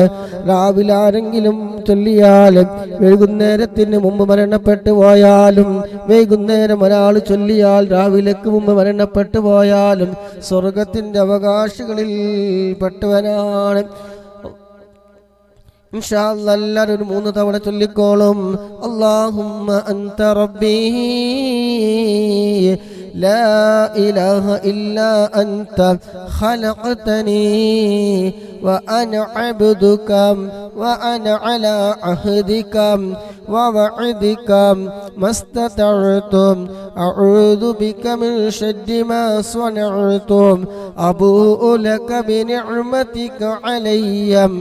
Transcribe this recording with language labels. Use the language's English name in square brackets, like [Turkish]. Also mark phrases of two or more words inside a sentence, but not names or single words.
[Malayalam] രാവിലെ ആരെങ്കിലും ചൊല്ലിയാൽ വൈകുന്നേരത്തിന് മുമ്പ് മരണപ്പെട്ടു പോയാലും വൈകുന്നേരം ഒരാൾ ചൊല്ലിയാൽ രാവിലേക്ക് മുമ്പ് മരണപ്പെട്ടു പോയാലും സ്വർഗ്ഗത്തിന്റെ അവകാശികളിൽ പെട്ടവനാണ്. [Arabic] إن شاء الله [Malayalam] എല്ലാവരും ഒരു 3 തവണ ചൊല്ലിക്കോളും. [Arabic] اللهم أنت ربي لا إله إلا أنت خلقتني وأنا عبدك وأنا على عهدك ووعدك ما استطعت أعوذ بك من شر ما صنعت أبوء لك بنعمتك علي